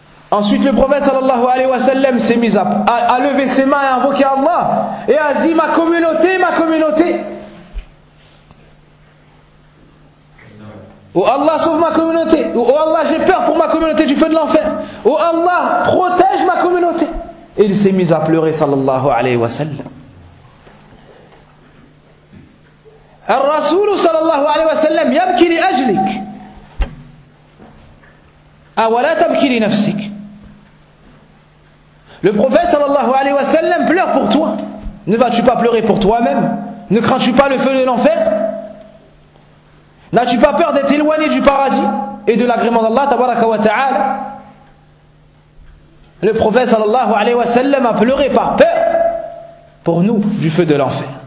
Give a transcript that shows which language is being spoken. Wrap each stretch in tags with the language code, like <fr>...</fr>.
<fr>Ensuite, le prophète</fr> <ar>sallallahu alayhi wa sallam</ar> <fr>s'est mis à lever ses mains et à invoquer Allah et a dit: ma communauté, ma communauté. Oh Allah, sauve ma communauté. Oh Allah, j'ai peur pour ma communauté du feu de l'enfer. Oh Allah, protège ma communauté. Et il s'est mis à pleurer</fr> <ar>sallallahu alayhi wa sallam. الرسول صلى الله عليه وسلم يبكي لأجلك أولا تبكي لنفسك.</ar> <fr>Le prophète</fr> <ar>صلى الله عليه وسلم</ar> <fr>pleure pour toi. Ne vas-tu pas pleurer pour toi-même? Ne crains-tu pas le feu de l'enfer? N'as-tu pas peur d'être éloigné du paradis et de l'agrément d'Allah</fr> <ar>tabaraka wa ta'ala?</ar> <fr>Le prophète</fr> <ar>صلى الله عليه وسلم</ar> <fr>a pleuré par peur pour nous du feu de l'enfer.</fr>